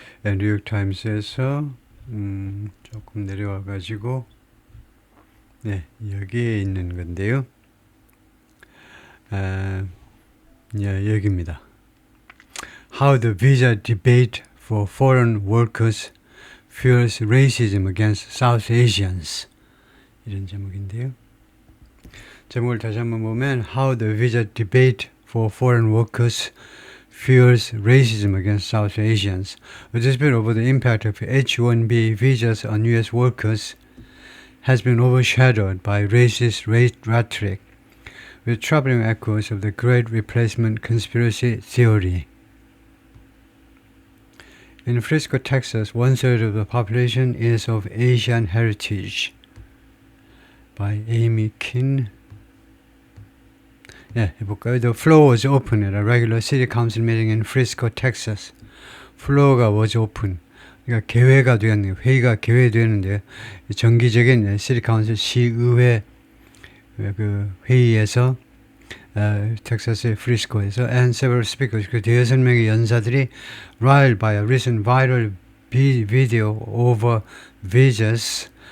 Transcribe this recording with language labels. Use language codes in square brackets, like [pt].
[ko] 예, 뉴욕타임스에서 조금 내려와 가지고 네, 여기에 있는 건데요. 아, 예, 여기입니다. [en] How the visa debate for foreign workers fuels racism against South Asians. [ko] 이런 제목인데요. 제목을 다시 한번 보면 [en] How the visa debate for foreign workers fuels racism against South Asians. A dispute over the impact of H-1B visas on U.S. workers has been overshadowed by racist rhetoric, with troubling echoes of the Great Replacement conspiracy theory. In Frisco, Texas, 1/3 of the population is of Asian heritage. By Amy Kin. [ko] 예, 해볼까요? [en] The floor was open at a regular city council meeting in Frisco, Texas. floor가 was open. [ko] 그러니까 개회가 되었네요. 회의가 개회되는데 정기적인 시티 카운슬 시의회 그 회의에서 텍사스의 프리스코에서 [en] and several speakers [ko] 그 대여섯 명의 연사들이 [en] riled by a recent viral video over visas.